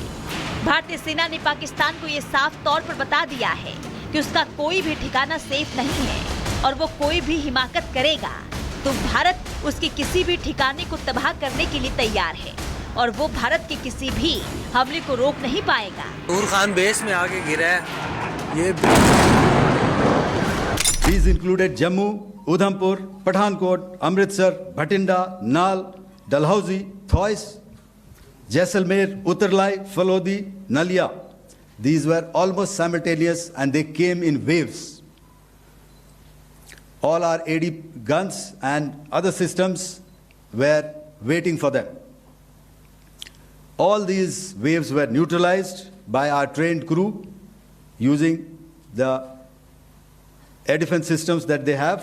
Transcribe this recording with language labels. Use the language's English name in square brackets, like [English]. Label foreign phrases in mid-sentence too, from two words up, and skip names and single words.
[Hindi] भारतीय सेना ने पाकिस्तान को ये साफ तौर पर बता दिया है कि उसका कोई भी ठिकाना सेफ नहीं है और वो कोई भी हिमाकत करेगा तो भारत उसके किसी भी ठिकाने को तबाह करने के लिए तैयार है और वो भारत के किसी भी हमले को रोक नहीं पाएगा। नूर खान बेस में आके गिरा है ये। [English] These included Jammu, Udhampur, Pathankot, Amritsar, Bhatinda, Nal, Dalhousie, Thois, Jaisalmer, Uttarlai, Falodi, Nalia. These were almost simultaneous and they came in waves. All our AD guns and other systems were waiting for them. All these waves were neutralized by our trained crew using the air defense systems that they have.